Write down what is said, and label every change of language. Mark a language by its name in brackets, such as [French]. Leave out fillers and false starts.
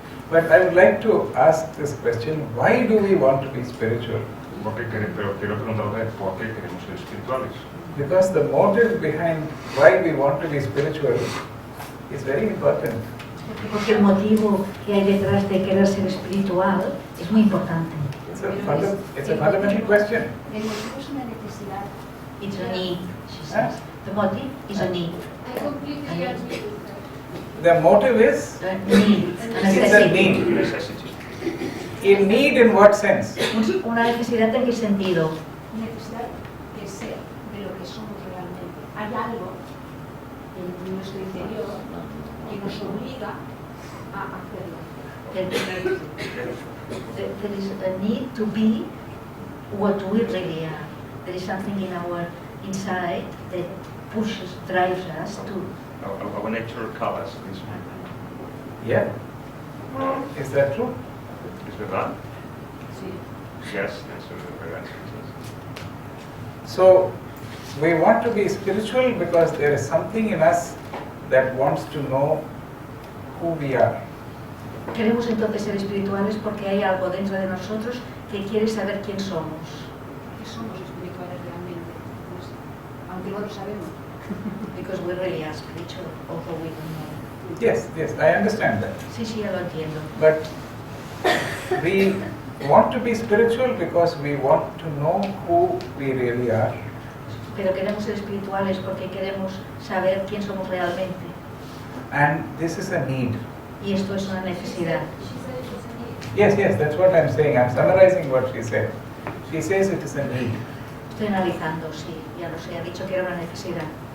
[English] But I would like to ask this question, why do we want to be spiritual? [Spanish] Pero quiero preguntarle por qué queremos ser espirituales. [English] Because the motive behind why we want to be spiritual is very important. [Spanish] Porque el motivo que hay detrás de querer ser espiritual es muy importante. [English] It's a fundamental question. [Spanish] El motivo es una necesidad. [English] It's a need, she says. The motive is a need. I completely agree with her. The motive is? Need. It's a need. Necessity. A need in what sense? [Spanish] Una necesidad en qué sentido? Necesidad de ser, de lo que somos realmente. Hay algo en nuestro interior que nos obliga a hacerlo. [English] There is a need to be what we really are. There is something in our inside that pushes, drives us to. Our nature calls this way. Yeah. Is that true? [Spanish] ¿Es verdad? Sí. [English] Yes, that's a very answer. So, we want to be spiritual because there is something in us that wants to know who we are. [Spanish] Queremos entonces ser espirituales porque hay algo dentro de nosotros que quiere saber quién somos. Que somos espirituales realmente, pues, aunque no lo sabemos. [English] Because we really are spiritual, although we don't know. Yes, I understand that. [Spanish] Sí, ya lo entiendo. [English] But we want to be spiritual because we want to know who we really are. [Spanish] Pero queremos ser espirituales porque queremos saber quién somos realmente. [English] And this is a need. [Spanish] Y esto es una necesidad. [English] Yes, that's what I'm saying. I'm summarizing what she said. She says it is a need. [Spanish] Estoy analizando, sí, ya lo sé, ha dicho que era una necesidad.